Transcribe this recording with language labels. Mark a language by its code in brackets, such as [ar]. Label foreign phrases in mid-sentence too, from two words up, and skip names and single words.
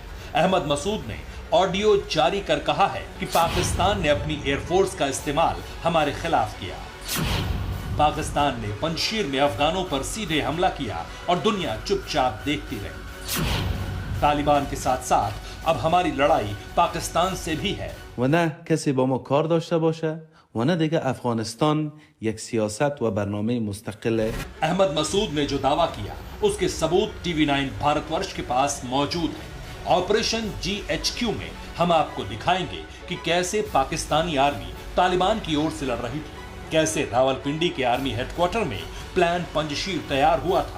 [hi] अहमद मसूद ने ऑडियो जारी कर कहा है कि पाकिस्तान ने अपनी एयरफोर्स का इस्तेमाल हमारे खिलाफ किया। पाकिस्तान ने पंजशीर में अफगानों पर सीधे हमला किया और दुनिया चुपचाप देखती रही। तालिबान के साथ साथ अब हमारी लड़ाई पाकिस्तान से भी है। [fa] و نه کسی با ما کار داشته باشه و نه دیگه افغانستان یک سیاست و برنامه مستقله. [hi] अहमद मसूद ने जो दावा किया उसके सबूत TV9 भारतवर्ष के पास मौजूद है। ऑपरेशन GHQ में हम आपको दिखाएंगे कि कैसे पाकिस्तानी आर्मी तालिबान की ओर से लड़ रही थी, कैसे रावलपिंडी के आर्मी हेडक्वार्टर में प्लान पंजशीर तैयार हुआ था।